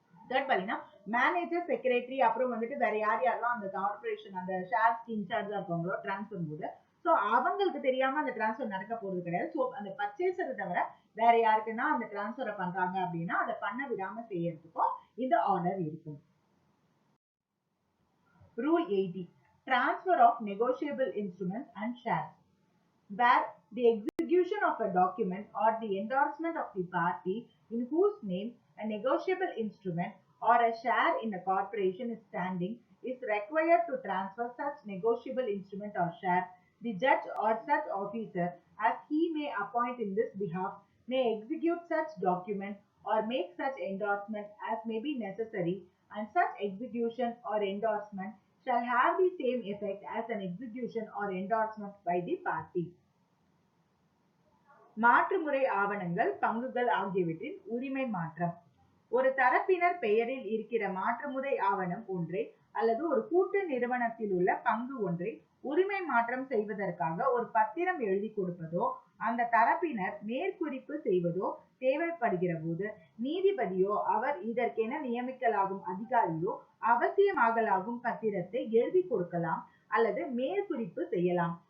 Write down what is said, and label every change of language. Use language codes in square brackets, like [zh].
[ta] Third பாத்தீங்கன்னா manager, secretary அப்புறம் வந்துட்டு வேற யாரெல்லாம் அந்த கார்பரேஷன் அந்த ஷேர்ஸ்க்கு இன்சார்ஜா இருக்காங்களோ டிரான்ஸ்பர் போது, ஸோ அவங்களுக்கு தெரியாம அந்த டிரான்ஸ்பர் நடக்க போறது கிடையாது. ஸோ அந்த பர்ச்சேசரை தவிர வேற யாருக்குன்னா அந்த டிரான்ஸ்பரை பண்றாங்க அப்படின்னா அதை பண்ண விடாம செய்யறதுக்கும் இந்த ஆர்டர் இருக்கும். [en] Rule 80. Transfer of negotiable instruments and shares. Where the execution of a document or the endorsement of the party in whose name a negotiable instrument or a share in a corporation is standing is required to transfer such negotiable instrument or share, the judge or such officer as he may appoint in this behalf may execute such document or make such endorsement as may be necessary, and such execution or endorsement shall have the same effect as an execution or endorsement by the party. [ta] மாற்றுமுறை ஆவணங்கள், பங்குகள் ஆகியவற்றின் உரிமை மாற்றம். ஒரு தரப்பினர் பெயரில் இருக்கிற மாற்றுமுறை ஆவணம் ஒன்றை அல்லது ஒரு கூட்டு நிறுவனத்தில் உள்ள பங்கு ஒன்றை உரிமை மாற்றம் செய்வதற்காக ஒரு பத்திரம் எழுதி கொடுப்பதோ அந்த தரப்பினர் மேற்குறிப்பு செய்வதோ தேவைப்படுகிற போது நீதிபதியோ அவர் இதற்கென நியமிக்கலாகும் அதிகாரியோ அவசியமாகலாகும் பத்திரத்தை எழுதி கொடுக்கலாம் அல்லது மேற்குறிப்பு செய்யலாம்.